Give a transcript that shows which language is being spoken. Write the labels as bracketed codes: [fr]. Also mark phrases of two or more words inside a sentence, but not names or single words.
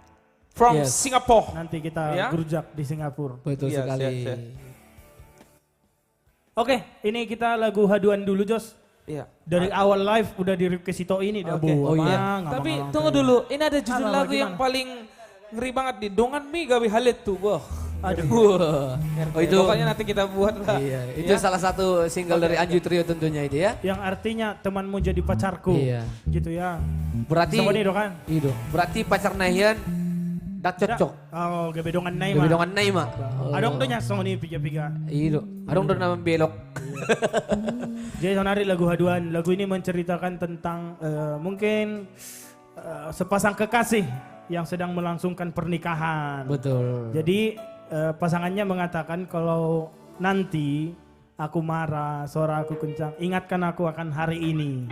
[en] From Singapore. [id] Nanti kita gerujak di Singapura. Betul sekali. Oke, ini kita lagu haduan dulu, Jos. Iya. Dari awal live udah di request itu ini dah, Bu. Tapi tunggu dulu, ini ada judul lagu yang paling ngeri banget nih. [bbc] Dongan mi gawe halet tuh, boh. [id] Aduh. Itu pokoknya nanti kita buat lah. Iya, itu salah satu single dari Anju Trio tentunya itu ya. Yang artinya temanmu jadi pacarku. Iya. Gitu ya. Berarti Sama nih kan? Iya. Berarti pacar Nahian dak cocok. [bbc] Oh, gabe dongan nai mah. Gabe dongan nai mah. Adong donya sama nih piga-piga. Iya. Adong do nama belok. [id] Jadi sonari lagu haduan. Lagu ini menceritakan tentang mungkin sepasang kekasih yang sedang melangsungkan pernikahan. Betul. Jadi pasangannya mengatakan kalau nanti aku marah, suara aku kencang, ingatkan aku akan hari ini.